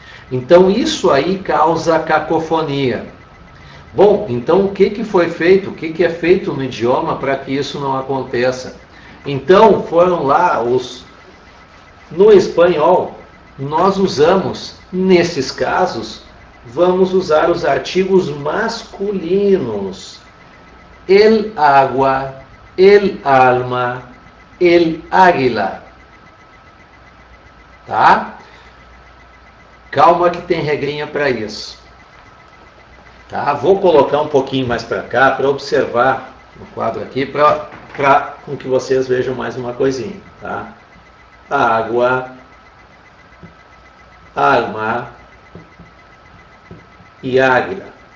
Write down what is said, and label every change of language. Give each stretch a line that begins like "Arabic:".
Portuguese: Então isso aí causa cacofonia. Bom, então o que foi feito? O que é feito no idioma para que isso não aconteça? Então foram lá no espanhol, nós usamos, nesses casos, vamos usar os artigos masculinos.
Spanish: El agua, el alma, el águila.
Portuguese: tá? Calma que tem regrinha para isso. Tá? Vou colocar um pouquinho mais para cá para observar no quadro aqui, para com que vocês vejam mais uma coisinha. Tá? Água, alma e águila.